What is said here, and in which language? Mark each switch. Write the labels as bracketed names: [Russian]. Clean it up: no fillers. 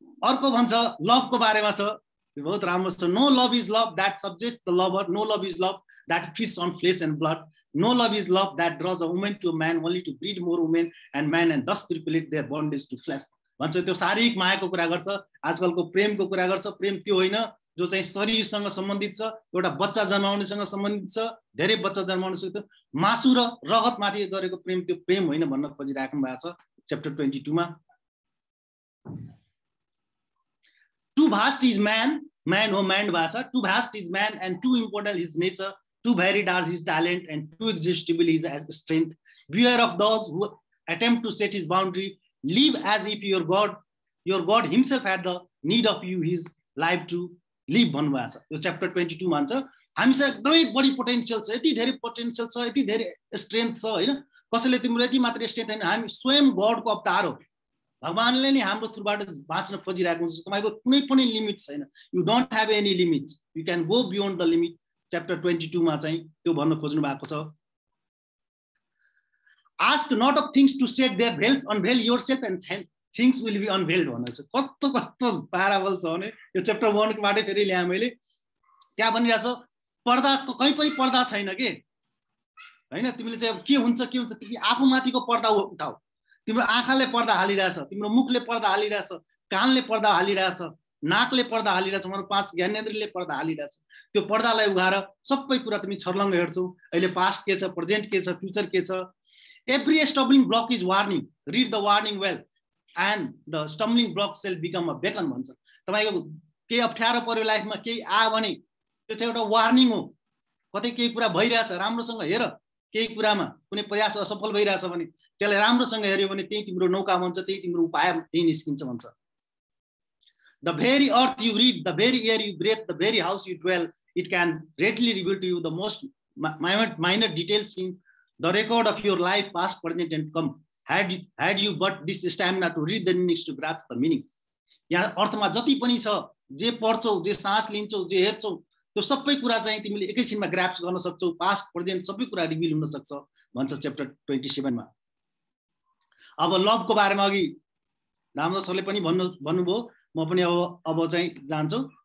[Nepali] अर्को भन्छ लभको बारेमा छ, बहुत राम्रो छ। [English] No love is love that subjects the lover, no love is love that fits on flesh and blood, no love is love that draws a woman to a man only to breed more women and men and thus perpetuate their bondage to flesh. [Nepali] भन्छ त्यो शारीरिक मायाको कुरा गर्छ, आजकलको प्रेमको कुरा गर्छ। प्रेम त्यो होइन, जो चाहिँ शरीरसँग सम्बन्धित छ, एउटा बच्चा जन्माउनेसँग सम्बन्धित छ, धेरै बच्चा जन्माउनेसँग मासु र रगतमाथि गरेको प्रेम त्यो प्रेम होइन भन्न खोजिराख्नु भएको छ च्याप्टर 22 मा। [English] Too vast is man हो man भाषा, too vast is man and too important his nature, too varied are his talent and too exhaustible his strength. Beware of those who attempt to set his boundary. Live as if your God himself had the need of you, his life to live [Nepali] भन्नुभएको छ। यो chapter 22 मा भन्छ हामीसँग एकदमै बढी potential छ, यति धेरै पोटेन्शियल छ, यति धेरै स्ट्रेन्थ छ हैन। कसैले तिम्रो यति मात्र स्ट्रेन्थ हैन, हामी स्वयं गडको अवतार हो। भगवानले नै हाम्रो थ्रुबाट बाँच्न खोजिरहेको हुन्छ। तपाईको कुनै पनि लिमिट छैन। [English] You don't have any limit, you can go beyond the limit. [Nepali] Chapter 22 मा चाहिँ त्यो भन्न खोज्नु भएको छ। [English] Ask not of things to set their veils, unveil yourself and things will be unveiled [Nepali] भनेको छ। कस्तो कस्तो प्याराबल छ भने यो च्याप्टर 1 बाटै फेरि ल्याए मैले। त्यहाँ भनिरहेको छ पर्दा कहीँ पनि पर्दा छैन के हैन। तिमीले चाहिँ के हुन्छ तिमी आफूमाथिको पर्दा उठाऊ। तिम्रो आँखाले पर्दा हालिरहेछ, तिम्रो मुखले पर्दा हालिरहेछ, कानले पर्दा हालिरहेछ, नाकले पर्दा हालिरहेछ, मतलब 5 ज्ञानेन्द्रियले पर्दा हालिरहेछ। त्यो पर्दालाई उघाएर सबै कुरा तिमी छर्लङ्ग हेर्छौ। अहिले पास्ट के छ, प्रेजेन्ट के छ, फ्युचर के छ। [English] Every stumbling block is warning. Read the warning well, and the stumbling block shall become a beacon [Nepali] भन्छ। तपाईको केही अप्ठ्यारो पर्यो लाइफमा, केही आयो भने त्यो चाहिँ एउटा वार्निङ हो। कतै केही कुरा भइरहेछ, राम्रोसँग हेर। केही कुरामा कुनै प्रयास असफल भइरहेछ भने त्यसलाई राम्रोसँग हेर्यो भने त्यही तिम्रो नौका भन्छ, त्यही तिम्रो उपाय त्यही निस्किन्छ भन्छ। [English] The very earth you read, the very air you breathe, the very house you dwell, it can readily reveal to you the most minor details in the record of your life, past, present, and come. Had you but this stamina to read the meanings, to grasp the meaning. [Nepali] यहाँ अर्थमा जति पनि छ, जे पढ्छौ, जे सास लिन्छौ, जे हेर्छौ, त्यो सबै कुरा चाहिँ तिमीले एकैछिनमा ग्रास्प गर्न सक्छौ। पास्ट, प्रेजेन्ट सबै कुरा रिभिल हुन सक्छ भन्छ च्याप्टर 27 मा। अब लभको बारेमा अघि रामदास सरले पनि भन्नुभयो, म पनि अब चाहिँ जान्छु।